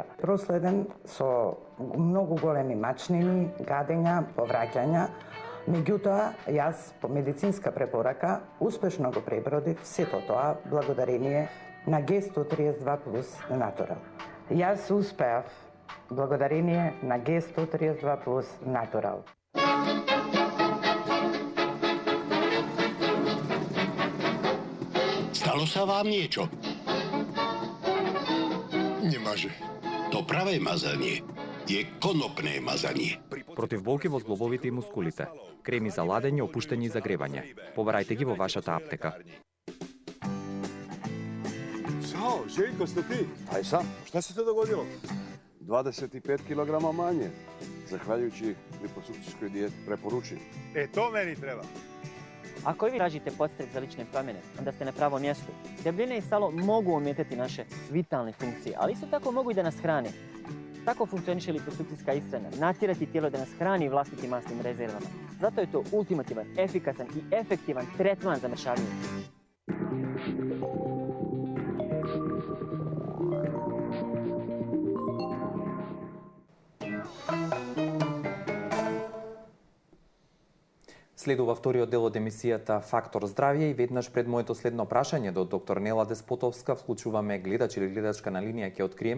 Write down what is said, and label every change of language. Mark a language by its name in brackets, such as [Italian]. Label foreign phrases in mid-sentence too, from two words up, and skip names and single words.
[Macedonian] Проследен со многу големи мачнини, гадења, повраќања. Меѓутоа, јас по медицинска препорака успешно го пребродив сето тоа благодарение на G132+ Natural. Јас успеав благодарение на G132+ Natural. [Slovak] Stalo sa vám niečo? Nemáže. To pravé mazanie je konopné mazanie. [Macedonian] Против болки во зглобовите и мускулите. Креми за ладење, опуштање и загревање. Побарајте ги во вашата аптека. [Serbian] Ćao, Željko, ste ti? Aj sam. Šta se to dogodilo? 25 kg manje, zahvaljujući liposukcijskoj dijeti. Preporučujem. To meni treba. Ako i vi tražite podstrek za lične promjene, onda ste na pravom mjestu. Debljine i salo mogu ometati naše vitalne funkcije, ali isto tako mogu i da nas hrane. Tako funkcioniše liposukcijska ishrana, natjerati tijelo da nas hrani vlastitim masnim rezervama. Zato je to ultimativan, efikasan i efektivan tretman za mršavljenje. [Macedonian] Следува вториот дел од емисијата Фактор здравје и веднаш пред моето следно прашање до доктор Нела Деспотовска вклучуваме гледач или гледачка на линија, ќе откриеме.